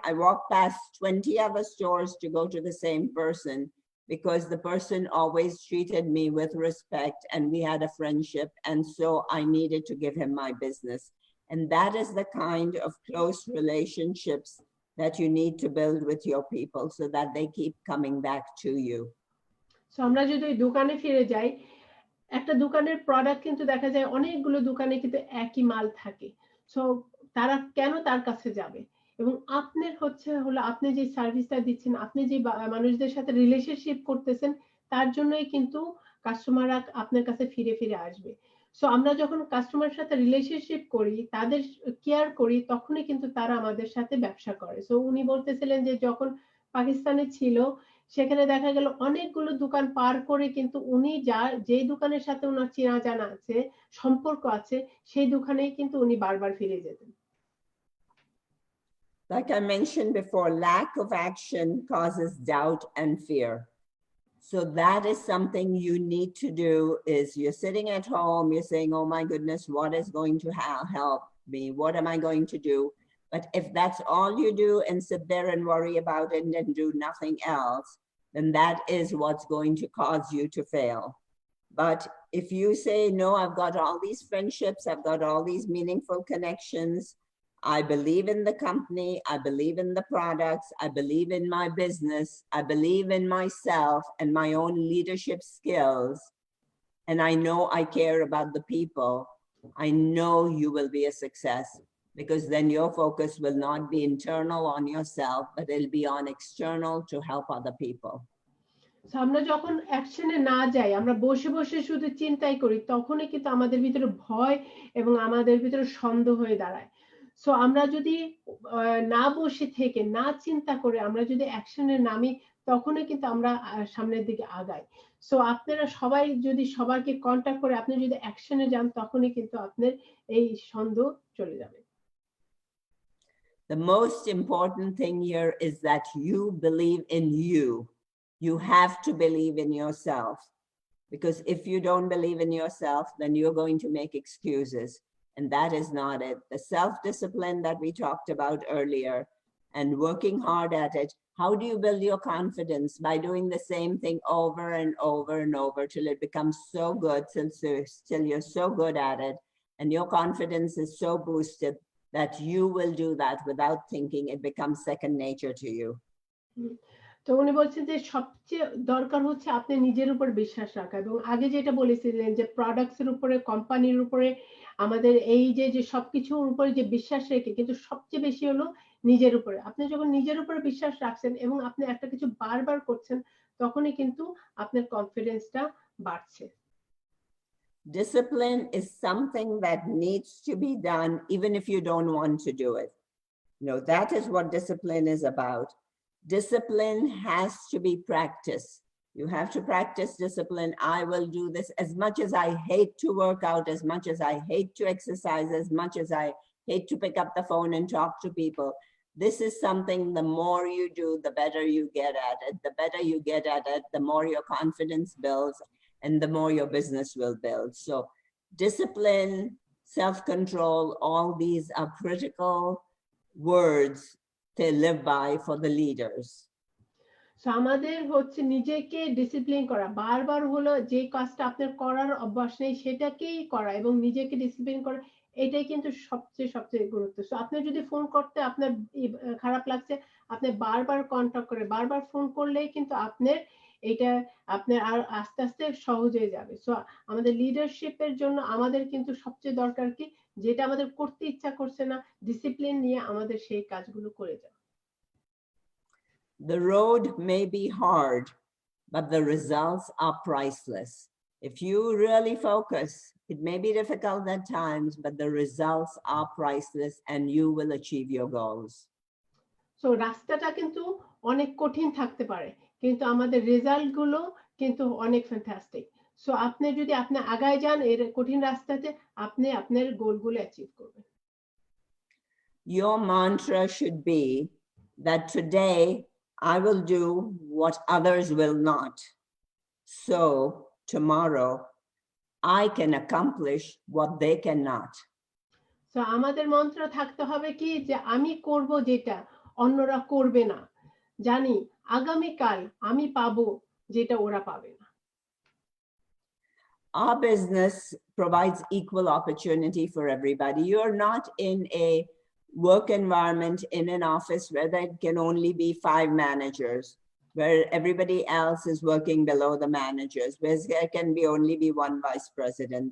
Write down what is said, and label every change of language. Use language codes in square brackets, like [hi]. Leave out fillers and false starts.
[en] I walked past 20 other stores to go to the same person, because the person always treated me with respect and we had a friendship. And so I needed to give him my business. And that is the kind of close relationships that you need to build with your people so that they keep coming back to you. [bn] So আমরা যদি ওই দোকানে ফিরে যাই, একটা দোকানের product কিন্তু দেখা যায় অনেকগুলো দোকানে কিন্তু একই মাল থাকে। সো তারা কেন তার কাছে যাবে? এবং আপনার হলো আপনি যে সার্ভিসটা দিচ্ছেন, আপনি যে মানুষদের সাথে রিলেশনশিপ করতেছেন, তার জন্যই কিন্তু কাস্টমাররা আপনার কাছে ফিরে ফিরে আসবে। সো আমরা যখন কাস্টমারের সাথে রিলেশনশিপ করি, তাদের কেয়ার করি, তখনই কিন্তু তারা আমাদের সাথে ব্যবসা করে। সো উনি বলতেছিলেন যে যখন পাকিস্তানে ছিল, সেখানে দেখা গেল অনেকগুলো দোকান পার করে কিন্তু উনি যেই দোকানের সাথে ওনার চেনা জানা আছে, সম্পর্ক আছে, সেই দোকানেই কিন্তু উনি বারবার ফিরে যেতেন। [en] Like I mentioned before, lack of action causes doubt and fear. So that is something you need to do. Is you're sitting at home, you're saying, oh my goodness, what is going to help me? What am I going to do? But if that's all you do and sit there and worry about it and do nothing else, then that is what's going to cause you to fail. But if you say, no, I've got all these friendships, I've got all these meaningful connections, I believe in the company, I believe in the products, I believe in my business, I believe in myself and my own leadership skills, and I know I care about the people, I know you will be a success, because then your focus will not be internal on yourself, but it'll be on external to help other people. [bn] আমরা যখন অ্যাকশনে না যাই, আমরা বসে বসে শুধু চিন্তাই করি, তখনই কিন্তু আমাদের ভিতরে ভয় এবং আমাদের ভিতরে সন্দেহ হয়ে দাঁড়ায়। সো আমরা যদি না বসে থেকে, না চিন্তা করে আমরা যদি অ্যাকশনে নামি, তখনই কিন্তু আমরা সামনের দিকে আগাই। সো আপনারা সবাই যদি সবাইকে কন্টাক্ট করে আপনি যদি অ্যাকশনে যান, তখনই কিন্তু আপনার এই সন্দেহ চলে যাবে। [en] The most important thing here is that you believe in you. You have to believe in yourself, because if you don't believe in yourself, then you're going to make excuses, and that is not it. The self-discipline that we talked about earlier and working hard at it. How do you build your confidence? By doing the same thing over and over and over till it becomes so good, till you're so good at it, and your confidence is so boosted that you will do that without thinking. It becomes second nature to you. [bn] তো উনি বলছেন যে সবচেয়ে দরকার হচ্ছে আপনি নিজের উপর বিশ্বাস রাখা, এবং আগে যেটা বলেছিলেন যে প্রোডাক্টস এর উপরে, কোম্পানির উপরে, আমাদের এই যে সবকিছুর উপরে যে বিশ্বাস রেখে, কিন্তু সবচেয়ে বেশি হলো নিজের উপরে। আপনি যখন নিজের উপরে বিশ্বাস রাখছেন এবং আপনি একটা কিছু বারবার করছেন, তখনই কিন্তু আপনার কনফিডেন্সটা বাড়ছে। [en] Discipline is something that needs to be done even if you don't want to do it. That is what discipline is about. Discipline has to be practiced. You have to practice discipline. I will do this as much as I hate to work out, as much as I hate to exercise, as much as I hate to pick up the phone and talk to people. This is something, the more you do, the better you get at it. The better you get at it, the more your confidence builds and the more your business will build. So discipline, self-control, all these are critical words to live by for the leaders. [bn] So আমাদের হচ্ছে নিজেকে discipline করা, বারবার হলো যে কাজটা আপনার করার অভ্যাস নেই সেটাকেই করা এবং নিজেকে ডিসিপ্লিন করা, এটাই কিন্তু সবচেয়ে গুরুত্ব। সো আপনি যদি ফোন করতে আপনার খারাপ লাগছে, আপনি বারবার কন্টাক্ট করে বারবার ফোন করলেই কিন্তু আপনার এটা আপনার আর আস্তে আস্তে সহজ হয়ে যাবে। সো আমাদের লিডারশিপের জন্য আমাদের কিন্তু সবচেয়ে দরকার কি, যেটা আমাদের করতে ইচ্ছা করছে না, ডিসিপ্লিন নিয়ে আমাদের সেই কাজগুলো করে যাওয়া। [en] The road may be hard, but the results are priceless. If you really focus, it may be difficult at times, but the results are priceless and you will achieve your goals. [bn] So রাস্তাটা কিন্তু অনেক কঠিন থাকতে পারে, কিন্তু আমাদের result গুলো কিন্তু অনেক ফ্যান্টাস্টিক। সো আপনি যদি আপনি আগায় যান এর কঠিন রাস্তাতে, আপনি আপনার গোলগুলো অ্যাচিভ করবেন। [en] Your mantra should be that today I will do what others will not. So tomorrow I can accomplish what they cannot. [bn] So আমাদের মন্ত্র থাকতে হবে কি, যে আমি করব যেটা অন্যরা করবে না, জানি আগামীকাল আমি পাবো যেটা ওরা পাবে না। [en] Our business provides equal opportunity for everybody. You're not in a work environment in an office where there can only be 5 managers, where everybody else is working below the managers, where there can be only be 1 vice president.